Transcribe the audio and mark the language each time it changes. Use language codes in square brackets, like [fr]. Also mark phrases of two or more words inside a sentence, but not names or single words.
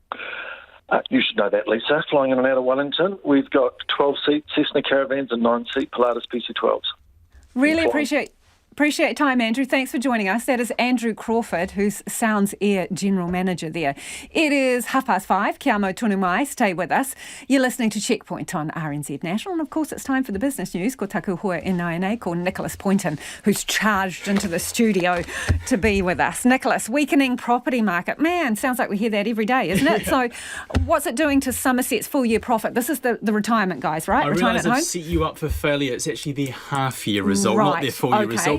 [en] You should know that, Lisa. Flying in and out of Wellington, we've got 12-seat Cessna Caravans and 9-seat Pilatus PC-12s. Really appreciate your time, Andrew. Thanks for joining us. That is Andrew Crawford, who's Sounds Air General Manager there. It is 5:30. [mi] Kia mau tonu mai. [en] Stay with us. You're listening to Checkpoint on RNZ National. And, of course, it's time for the business news. [mi] Ko taku hoa NINA, ko Nicholas Poynton, [en] who's charged into the studio to be with us. Nicholas, weakening property market. Man, sounds like we hear that every day, isn't it? So what's it doing to Somerset's full-year profit? This is the retirement guys, right? I realise I've set you up for failure. It's actually their half-year result, not their full-year result.